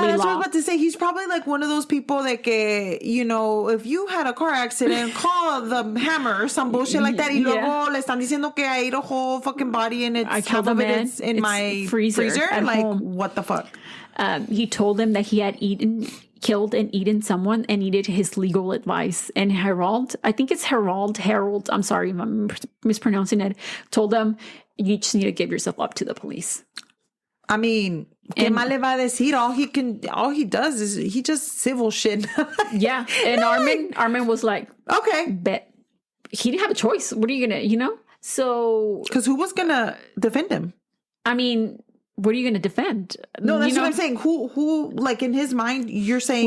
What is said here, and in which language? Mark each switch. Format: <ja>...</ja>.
<en>Yeah, that's what I was about to say. He's probably like one of those people that, if you had a car accident, call the hammer or some bullshit like that.</en> <es>Y luego le están diciendo que</es> <en>I ate a whole fucking body and it's half of it is in my freezer. Like, home. What the fuck? He told them that he had killed and eaten someone and needed his legal advice. And Harold, I'm sorry if I'm mispronouncing it, told them, you just need to give yourself up to the police.</en> <es>I mean, ¿qué más le va a decir?</es> <en>All he does is he just civil shit. Yeah. And Armin was like, okay, bet. He didn't have a choice. What are you gonna, So. Because who was gonna defend him? I mean, what are you going to defend? No, that's what I'm saying. Who, like in his mind, you're saying.</en>